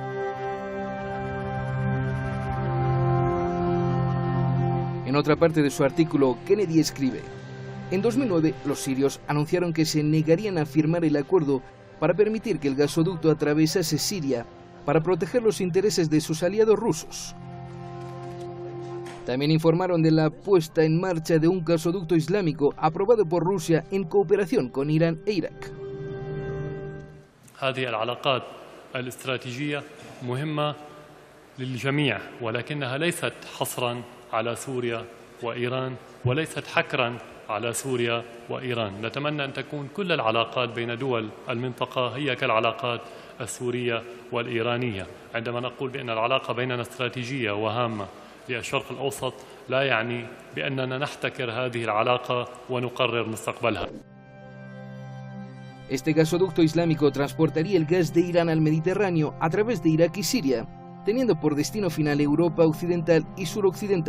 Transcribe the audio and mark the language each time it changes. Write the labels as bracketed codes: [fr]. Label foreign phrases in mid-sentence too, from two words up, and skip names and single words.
[es] En otra parte de su artículo, Kennedy escribe: en 2009, los sirios anunciaron que se negarían a firmar el acuerdo para permitir que el gasoducto atravesase Siria para proteger los intereses de sus aliados rusos. También informaron de la puesta en marcha de un gasoducto islámico aprobado por Rusia en cooperación con Irán e Irak. [ar] هذه العلاقات الاستراتيجية مهمة للجميع ولكنها ليست حصراً على سوريا وإيران وليست حكراً على سوريا وإيران. نتمنى أن تكون كل العلاقات بين دول المنطقة هي كالعلاقات السورية والإيرانية. عندما نقول بأن العلاقة بيننا استراتيجية وهامة للشرق الأوسط لا يعني بأننا نحتكر هذه العلاقة ونقرر مستقبلها. [es] Este gasoducto islámico transportaría el gas de Irán al Mediterráneo a través de Irak y Siria, teniendo por destino final Europa occidental y suroccidental.